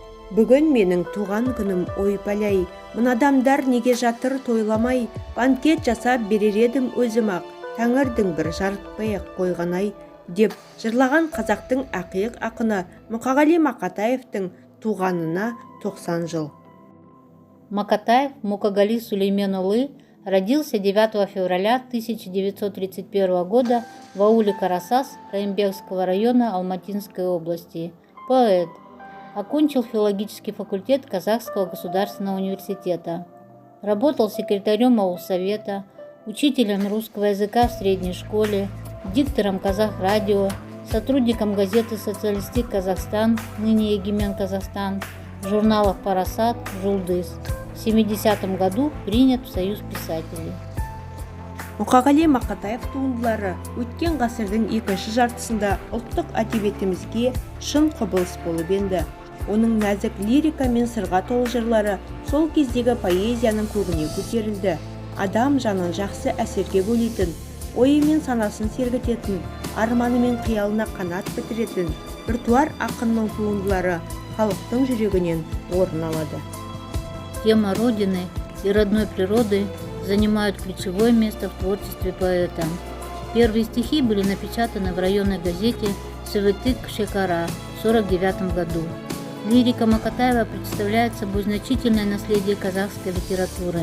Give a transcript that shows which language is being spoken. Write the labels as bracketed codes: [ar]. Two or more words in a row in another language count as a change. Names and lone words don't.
[kk] Бүгін менің туған күнім, ой пәләй, мынадамдар неге жатыр тойламай, банкет жасап берер едім өзім-ақ, тәңірдің бір жарытпай-ақ қойғанай, деп жырлаған қазақтың ақиық ақыны Мұқағали Мақатаевтың туғанына 90 жыл. [ru] Макатаев Мукагали Сулейменулы родился 9 февраля 1931 года в ауле Карасас Раимбекского района Алматинской области. Поэт. Окончил филологический факультет Казахского государственного университета. Работал секретарем аулсовета, учителем русского языка в средней школе, диктором Казахрадио, сотрудником газеты «Социалистик Казахстан», ныне «Егемен Казахстан», в журналах «Парасат», «Жулдыз». В 70-м году принят в Союз писателей. [kk] Мұқағали Мақатаев туындылары өткен ғасырдың екінші жартысында ұлттық әдебиетімізге шын құбылыс болып енді. Оның нәзік лирика мен сырға толы жырлары сол кездегі поэзияның көгіне көтерілді. Адам жанын жақсы әсерге бөлейтін, ойы мен санасын сергітетін, арманы мен қиялына қанат бітіретін біртуар ақынның туындылары халықтың жүрегінен орын алады. [ru] Тема Родины и родной природы занимают ключевое место в творчестве поэта. Первые стихи были напечатаны в районной газете «Сывытык Шекара» в 1949 году. Лирика Макатаева представляет собой значительное наследие казахской литературы.